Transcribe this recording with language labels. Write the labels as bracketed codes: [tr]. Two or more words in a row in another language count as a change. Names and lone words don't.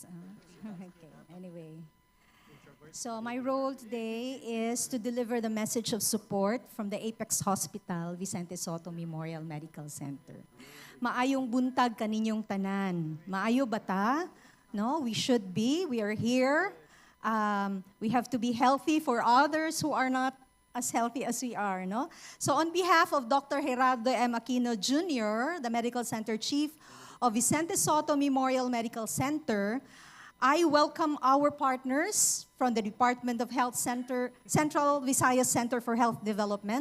[en] Okay, anyway. So my role today is to deliver the message of support from the Apex Hospital, Vicente Soto Memorial Medical Center. [ceb] Maayong buntag kaninyong tanan. Maayo bata? No, [en] we should be. We are here. We have to be healthy for others who are not as healthy as we are, no? So on behalf of Dr. Gerardo M. Aquino Jr., the Medical Center Chief of Vicente Soto Memorial Medical Center, I welcome our partners from the Department of Health Center, Central Visayas Center for Health Development.